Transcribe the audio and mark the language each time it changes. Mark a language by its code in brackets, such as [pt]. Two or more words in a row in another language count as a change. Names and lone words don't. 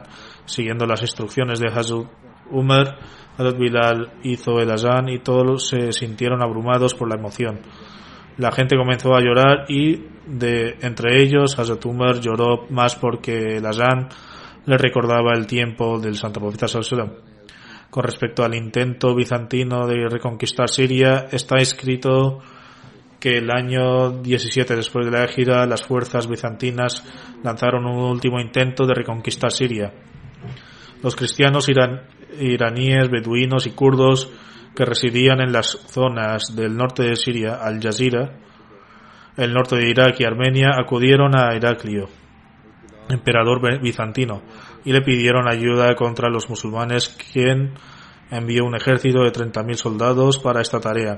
[es] Siguiendo las instrucciones de Hazrat Umar, Hazrat Bilal hizo el azán y todos se sintieron abrumados por la emoción. La gente comenzó a llorar y entre ellos Hazrat Umar lloró más porque el azán le recordaba el tiempo del santo profeta [ar] صلى الله عليه وسلم. [es] Con respecto al intento bizantino de reconquistar Siria, está escrito que el año 17 después de la Égira, las fuerzas bizantinas lanzaron un último intento de reconquistar Siria. Los cristianos iraníes, beduinos y kurdos que residían en las zonas del norte de Siria, Al-Jazira, el norte de Irak y Armenia, acudieron a Heraclio, emperador bizantino, y le pidieron ayuda contra los musulmanes, quien envió un ejército de 30.000 soldados para esta tarea.